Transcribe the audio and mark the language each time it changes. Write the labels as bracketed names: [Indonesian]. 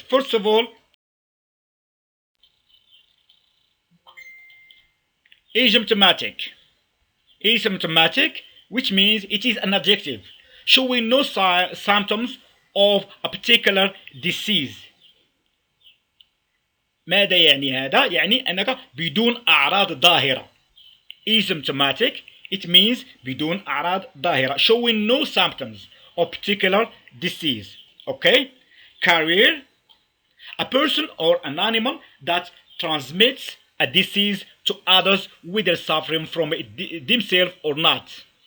[English] First of all, asymptomatic. Asymptomatic, which means it is an adjective showing no symptoms of a particular disease. [Arabic] ماذا يعني هذا؟ يعني أنك بدون أعراض ظاهرة. [English] Asymptomatic, it means [Arabic] بدون أعراض ظاهرة, [English] showing no symptoms of particular disease. Okay? Carrier, a person or an animal that transmits a disease to others whether suffering from it themselves or not.